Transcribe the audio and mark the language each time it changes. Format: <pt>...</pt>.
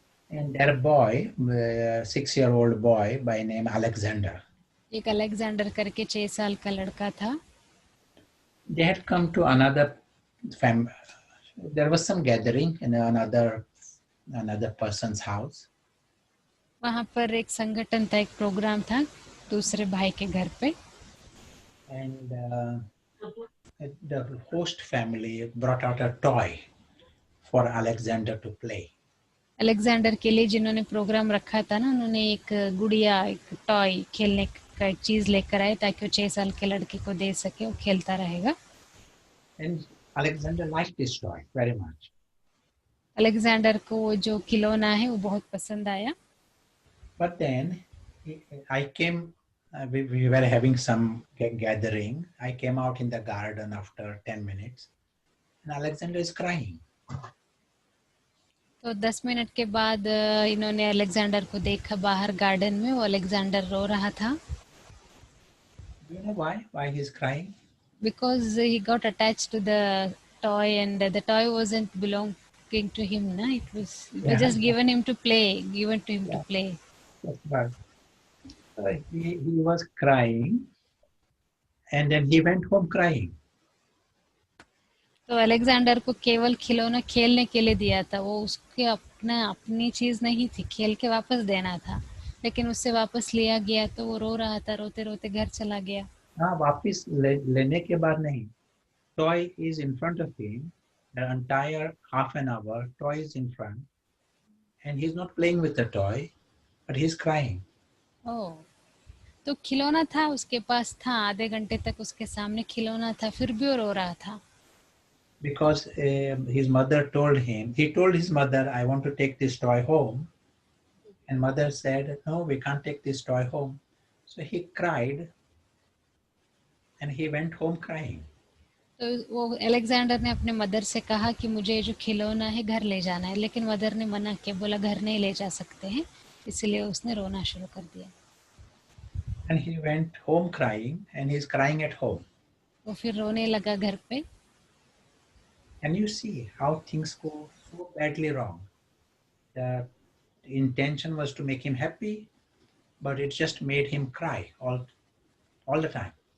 <en>And their boy, 6-year-old boy by name Alexander.</en> <hi>एक Alexander करके 6 साल का लड़का था.</hi> <en>They had come to another family. There was some gathering in another person's house.</en> <hi>वहाँ पर एक संगठन था, एक प्रोग्राम था दूसरे भाई के घर पे.</hi> <en>And the host family brought out a toy for Alexander to play.</en> <hi>Alexander के लिए जिन्होंने प्रोग्राम रखा था ना, उन्होंने एक गुड़िया, एक टॉय खेलने का एक चीज लेकर आए ताकि वो 6 साल के लड़के को दे सके, वो खेलता रहेगा.</hi> <en>And Alexander liked this toy very much.</en> <hi>Alexander को वो जो खिलौना है वो बहुत पसंद आया.</hi> <en>But then I came, we were having some gathering. I came out in the garden after 10 minutes and Alexander is crying.</en> <hi>तो 10 मिनट के बाद इन्होंने अलेक्जेंडर को देखा बाहर गार्डन में, वो अलेक्जेंडर रो रहा था.</hi> <en>Do you know why? Why he's crying? Because he got attached to the toy and the toy wasn't belonging to him, na? It was just given him to play, to play. That's right. He was crying and then he went home crying.</en> <hi>तो Alexander को केवल खिलौना खेलने के लिए दिया था, वो उसके अपनी चीज नहीं थी, खेल के वापस देना था, लेकिन उससे वापस लिया गया तो वो रो रहा था, रोते रोते घर चला गया. हाँ, वापस लेने के बाद नहीं.</hi> <en>Toy is in front of him, the entire half an hour, toy is in front and he's not playing with the toy, but he's crying.</en> <hi>ओह, तो खिलौना था उसके पास, था आधे घंटे तक उसके सामने खिलौना था, फिर भी वो रो रहा था.</hi> <en>because his mother told him, he told his mother, I want to take this toy home. And mother said, no, we can't take this toy home. So he cried and he went home crying.</en> <hi>तो वो Alexander ने अपने mother से कहा कि मुझे जो खिलौना है घर ले जाना है, लेकिन मदर ने मना किया, बोला घर नहीं ले जा सकते हैं, इसलिए उसने रोना शुरू कर दिया.</hi> <en>And he went home crying and he's crying at home.</en> <hi>वो फिर रोने लगा घर पे.</hi> <en>And you see how things go so badly wrong. The intention was to make him happy, but it just made him cry all the time.</en>